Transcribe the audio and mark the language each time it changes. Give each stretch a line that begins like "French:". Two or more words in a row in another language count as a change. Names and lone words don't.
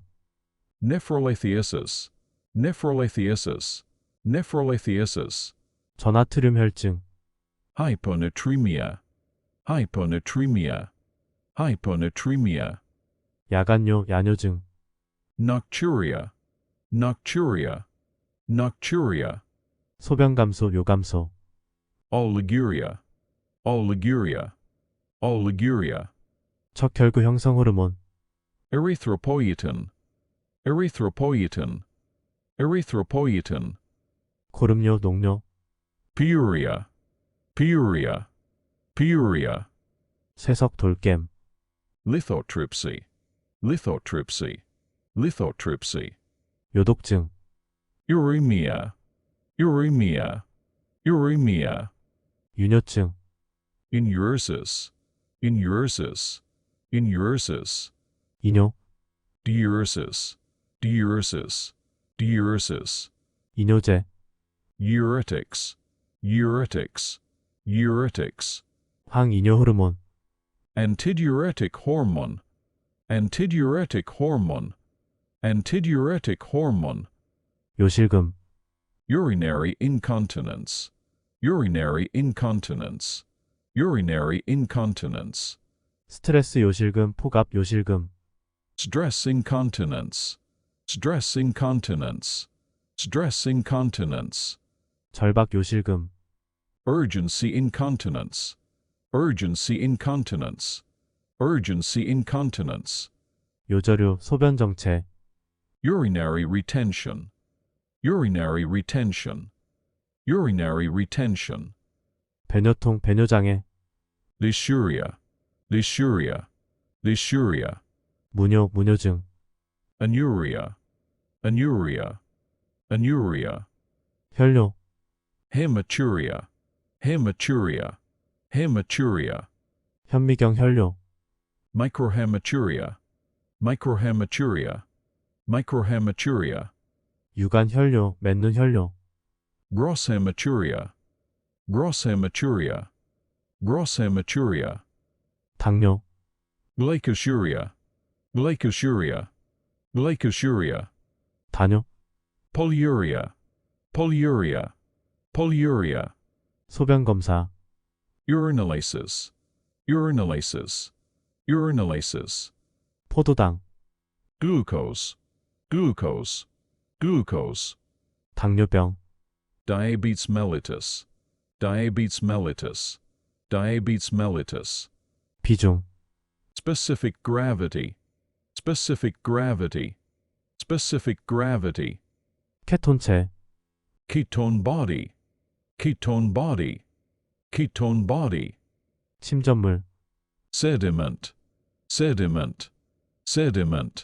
English: nephrolithiasis, nephrolithiasis, nephrolithiasis,
Korean: 전하트륨 혈증,
English: hyponatremia, hyponatremia, hyponatremia,
Korean: 야간뇨 야뇨증,
English: nocturia, nocturia, nocturia,
Korean: 소변 감소 요감소,
English: oliguria, oliguria, oliguria,
Korean: 척결구 형성 호르몬,
English: erythropoietin, erythropoietin, erythropoietin,
Korean: 고름뇨 녹뇨,
English: pyuria, pyuria, pyuria,
Korean: 세석 돌겜,
English: lithotripsy, lithotripsy, lithotripsy,
Korean: 요독증,
English: uremia, uremia, uremia,
Korean: 유뇨증,
English: inuresis, inuresis, inuresis,
Korean: 이뇨,
English: diuresis, diuresis, diuresis,
Korean: 이뇨제,
English: uretics, uretics, uretics,
Korean: 항이뇨 호르몬,
English: antidiuretic hormone, antidiuretic hormone, antidiuretic hormone,
Korean: 요실금,
English: urinary incontinence, urinary incontinence, urinary incontinence,
Korean: 스트레스 요실금 포갑 요실금,
English: stress incontinence, stress incontinence, stress incontinence,
Korean: 절박 요실금,
English: urgency incontinence, urgency incontinence, urgency incontinence,
Korean: 요저류 소변 정체,
English: urinary retention, urinary retention, urinary retention,
Korean: 배뇨통 배뇨장애,
English: dysuria, dysuria, dysuria,
Korean: 무뇨 무뇨증,
English: anuria, anuria, anuria,
Korean: 혈뇨,
English: hematuria, hematuria, hematuria,
Korean: 현미경 혈뇨,
English: microhematuria, microhematuria, microhematuria,
Korean: 유관 혈뇨, 맨눈 혈뇨,
English: grosshematuria, grosshematuria, grosshematuria,
Korean: 당뇨,
English: glycosuria, glycosuria, glycosuria,
Korean: 다뇨,
English: polyuria, polyuria, polyuria,
Korean: 소변 검사,
English: urinalysis, urinalysis, urinalysis,
Korean: 포도당,
English: glucose, glucose, glucose,
Korean: 당뇨병,
English: diabetes mellitus, diabetes mellitus, diabetes mellitus,
Korean: 비중,
English: specific gravity, specific gravity, specific gravity,
Korean: 케톤체,
English: ketone body, ketone body, ketone body,
Korean: 침전물,
English: sediment, sediment, sediment,